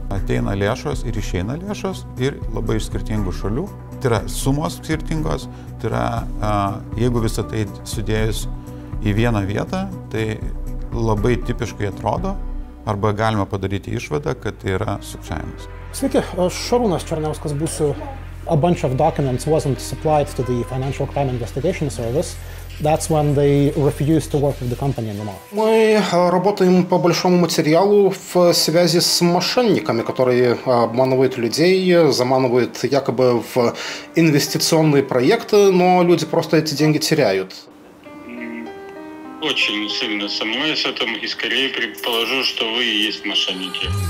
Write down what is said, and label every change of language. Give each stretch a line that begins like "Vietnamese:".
Lithuanian: Ateina lėšos ir išeina lėšos ir labai iš skirtingų šalių. Tai yra sumos skirtingos, tai yra, jeigu visą tai sudėjus į vieną vietą, tai labai tipiškai atrodo, arba galima padaryti išvadą, kad tai yra sukčiavimas. Sveiki, aš Šarūnas Černiauskas būsiu.
English: A bunch of documents wasn't supplied to the Financial Crime Investigation Service. That's when they refused to work with the company anymore.
Russian: Мы работаем по большому материалу в связи с мошенниками, которые обманывают людей, заманивают якобы в инвестиционные проекты, но люди просто эти деньги теряют. Очень сильно сомневаюсь в этом и скорее предположу, что вы и есть мошенники.